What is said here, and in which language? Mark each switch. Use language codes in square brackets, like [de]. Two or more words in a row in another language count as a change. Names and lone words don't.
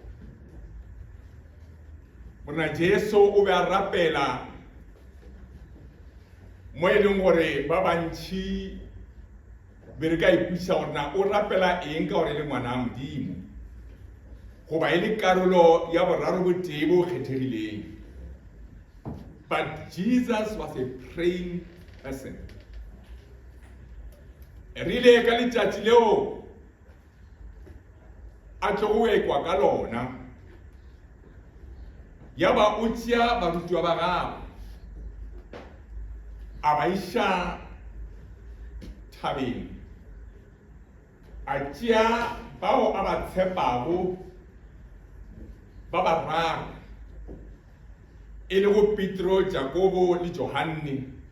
[nso] Morena Jesu o be a rapela mo e leng gore ba bantši be re ka ipuša gore na o rapela eng ka gore le ngwana a Modimo, goba e le karolo ya boraro botee bo kgethegileng. [en] But Jesus was a praying person. [nso] Rile ka letšatši leo a tlogo ekwa ka lona, ya ba o tšea barutiwa ba gagwe a ba iša thabeng, a tšea bao a ba tshepago ba bararo, e le go Petro, Jakobo le Johane.